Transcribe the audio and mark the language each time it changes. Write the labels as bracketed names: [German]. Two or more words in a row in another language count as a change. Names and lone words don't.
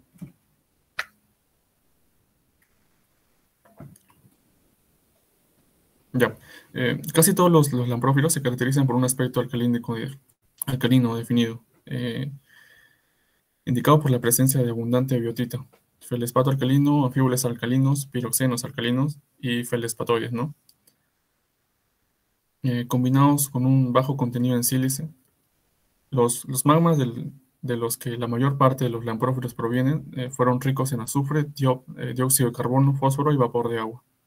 [Spanish] Ya. Casi todos los lamprófilos se caracterizan por un aspecto alcalino definido, indicado por la presencia de abundante biotita. Feldespato alcalino, anfíboles alcalinos, piroxenos alcalinos y feldespatoides, ¿no? Combinados con un bajo contenido en sílice. Los magmas de los que la mayor parte de los lamprófilos provienen, fueron ricos en azufre, dióxido de carbono, fósforo y vapor de agua.